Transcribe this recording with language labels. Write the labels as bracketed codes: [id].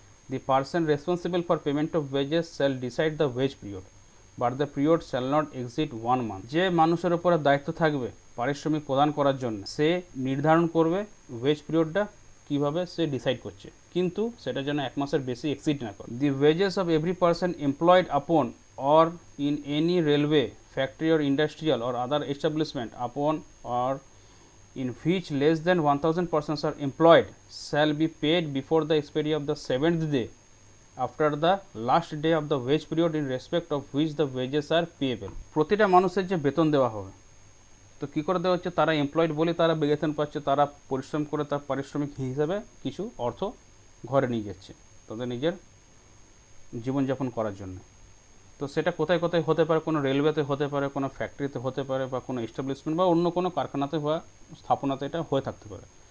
[en] The person responsible for payment of wages shall decide the wage period, but the period shall not exceed 1 month। [bn] যে মানুষের উপরে দায়িত্ব থাকবে পারিশ্রমিক প্রদান করার জন্য, সে নির্ধারণ করবে ওয়েজ পিরিয়ডটা কীভাবে সে ডিসাইড করছে, কিন্তু সেটা যেন 1 মাসের বেশি এক্সিড না করে। [en] The wages of every person employed upon or in any railway, factory or industrial or other establishment upon or in which less than 1000 persons are employed shall be paid before the expiry of the 7th day after the last day of the wage period in respect of which the wages are payable। [bn] প্রতিটা মানুষের যে বেতন দেওয়া হবে, তো কী করে দেওয়া হচ্ছে? তারা এমপ্লয়েড বলে তারা বেতন পাচ্ছে, তারা পরিশ্রম করে তার পারিশ্রমিক হিসাবে কিছু অর্থ ঘরে নিয়ে যাচ্ছে তাদের নিজের জীবনযাপন করার জন্য। তো সেটা কোথায় কোথায় হতে পারে? কোনো রেলওয়েতে হতে পারে, কোনো ফ্যাক্টরিতে হতে পারে, বা কোনো এস্টাবলিশমেন্ট বা অন্য কোনো কারখানাতে বা স্থাপনাতে এটা হয়ে থাকতে পারে।